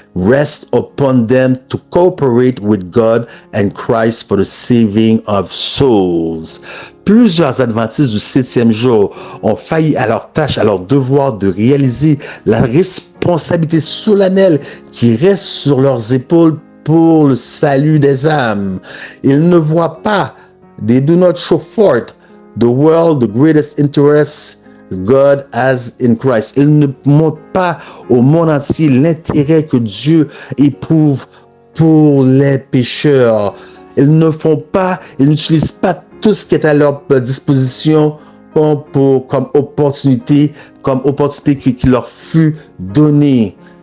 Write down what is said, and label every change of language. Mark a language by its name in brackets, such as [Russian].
[English] rests upon them to cooperate with God and Christ for the saving of souls. [French] » Plusieurs adventistes du 7e jour ont failli à leur tâche, à leur devoir de réaliser la responsabilité solennelle qui reste sur leurs épaules pour le salut des âmes. Ils ne voient pas. [English] They do not show forth the world the greatest interest God has in Christ. [French] Ils ne montrent pas au monde entier l'intérêt que Dieu éprouve pour les pécheurs. Ils n'utilisent pas tout ce qui est à leur disposition comme opportunité qui leur fut donnée.